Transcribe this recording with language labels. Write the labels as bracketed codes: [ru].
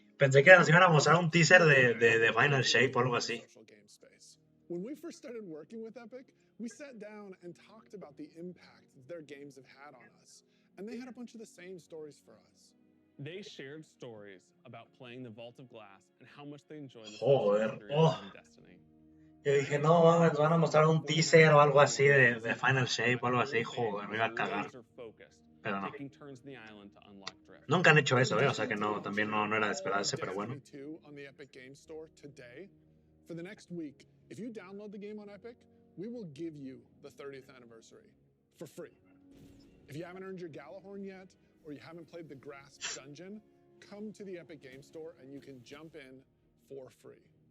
[es] pensé que nos iban a mostrar un teaser de Final Shape o algo así. [en] When we first started working with Epic, we sat down and talked about the impact that their games have had on us. And they had a bunch of the same stories for us. They shared stories about playing the Vault of Glass and how much they enjoyed the [es] Joder, [en] social oh. experience in Destiny. [es] Yo dije, no, mames, nos van a mostrar un teaser o algo así de Final Shape o algo así. Joder, me iba a cagar. Pero no. [en] Taking turns in the island to unlock drift. [es] Nunca han hecho eso, ¿eh? O sea que no, también no era de esperarse, pero bueno. [en] Destiny 2 on the Epic Game Store today. For the next week, if you download the game on Epic, we will give you the 30th anniversary for free. If you haven't earned your Galahorn yet, or you haven't played the Grasp Dungeon, come to the Epic Game Store and you can jump in for free.